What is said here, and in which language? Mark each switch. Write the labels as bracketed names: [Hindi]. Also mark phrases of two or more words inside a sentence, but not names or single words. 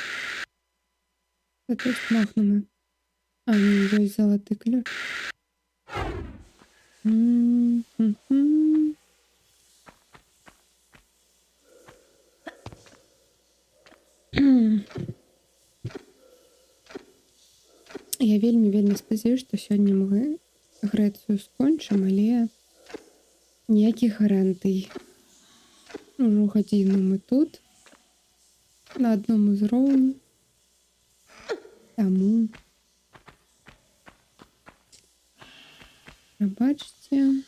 [Ukrainian] Це есть махнемо. А, ні, єсть золотий ключ. [Belarusian] Я вельмі спадзяюся, што сёння мы Грэцыю скончым, але ніякіх гарантый. Ужо гадзіну мы тут на адном узроўні. Таму прабачце.